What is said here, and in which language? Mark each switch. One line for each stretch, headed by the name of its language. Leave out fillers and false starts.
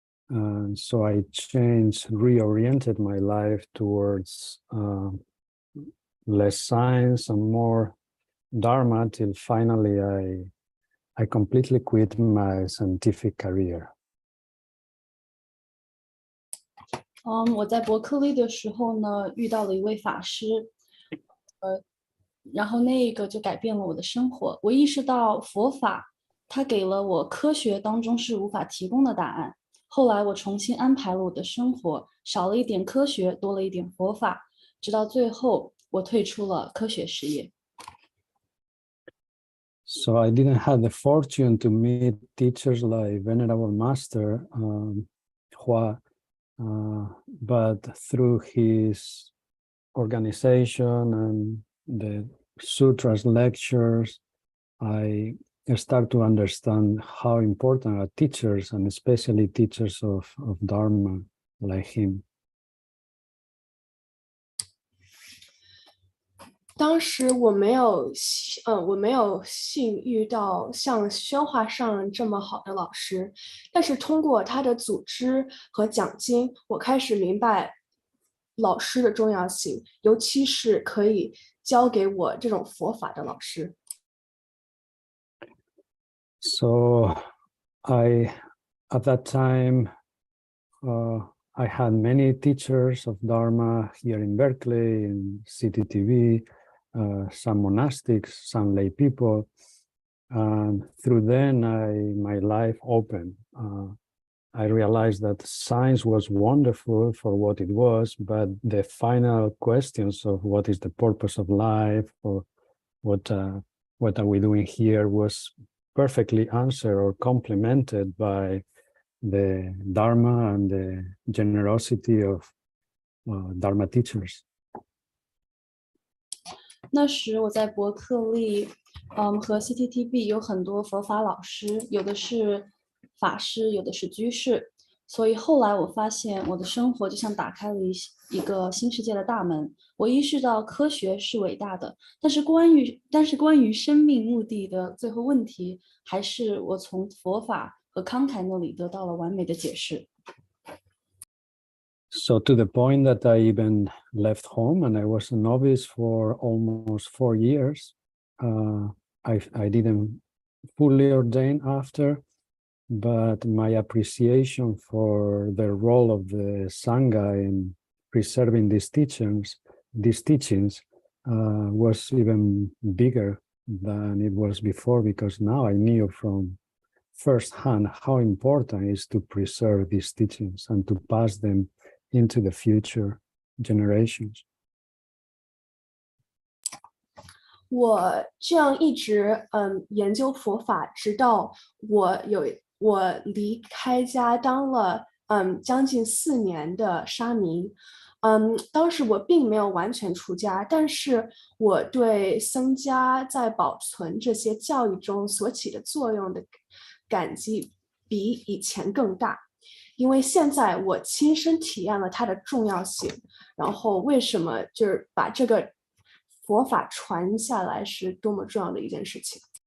English: And so I reoriented my life towards less science and more Dharma till finally I completely quit my scientific career.
Chinese: 我在伯克利的时候呢，遇到了一位法师，然后那个就改变了我的生活。我意识到佛法，它给了我科学当中是无法提供的答案。后来我重新安排了我的生活，少了一点科学，多了一点佛法，直到最后我退出了科学事业。
English: So I didn't have the fortune to meet teachers like Venerable Master Hua, but through his organization and the sutras lectures, I start to understand how important are teachers, and especially teachers of Dharma like him.
Chinese: 当时我没有幸遇到像宣化上这么好的老师，但是通过他的组织和讲经，我开始明白老师的重要性，尤其是可以教给我这种佛法的老师。
English: So at that time, I had many teachers of Dharma here in Berkeley, in CTTV, some monastics, some lay people, and through them my life opened. I realized that science was wonderful for what it was, but the final questions of what is the purpose of life, or what are we doing here, was perfectly answered or complemented by the Dharma and the generosity of Dharma teachers.
Chinese: 那时我在伯克利，和 CTTB 有很多佛法老师，有的是法师，有的是居士。所以后来我发现我的生活就像打开了一个新世界的大门。我意识到科学是伟大的，但是关于生命目的的最后问题，还是我从佛法和慷慨那里得到了完美的解释。
English: So to the point that I even left home, and I was a novice for almost 4 years. I didn't fully ordain after, but my appreciation for the role of the Sangha in preserving these teachings was even bigger than it was before, because now I knew from firsthand how important it is to preserve these teachings and to pass them into the future generations.
Chinese: 我这样一直研究佛法，直到我离开家当了将近4年的沙弥。当时我并没有完全出家，但是我对僧家在保存这些教义中所起的作用的感激比以前更大，因为现在我亲身体验了它的重要性，然后为什么就是把这个佛法传下来是多么重要的一件事情。